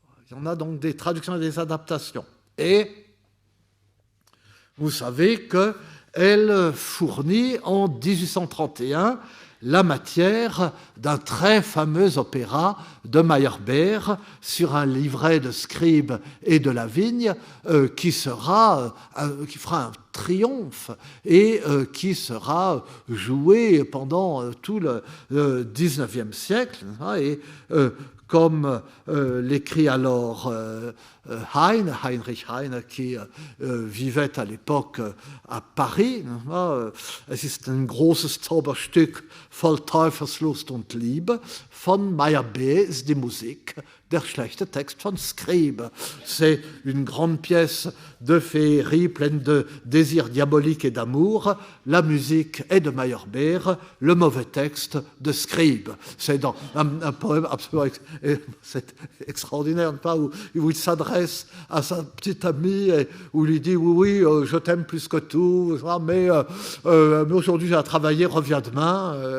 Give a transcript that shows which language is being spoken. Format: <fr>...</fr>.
<fr>Il y en a donc des traductions et des adaptations. Et vous savez qu'elle fournit en 1831 la matière d'un très fameux opéra de Meyerbeer sur un livret de Scribe et de Lavigne qui fera un triomphe et qui sera joué pendant tout le XIXe siècle. Et comme l'écrit alors Heinrich Heine, qui vivait à l'époque à Paris.</fr> <de>Es ist ein großes Zauberstück voll Teufelslust und Liebe. Von Meyerbeer ist die Musik der schlechte Text von Scribe.</de> <fr>C'est une grande pièce de féerie pleine de désirs diaboliques et d'amour. La musique est de Meyerbeer, le mauvais texte de Scribe. C'est dans un poème absolument c'est extraordinaire, pas, où il s'adresse à sa petite amie et où il lui dit oui, je t'aime plus que tout, mais aujourd'hui j'ai à travailler, reviens demain.</fr>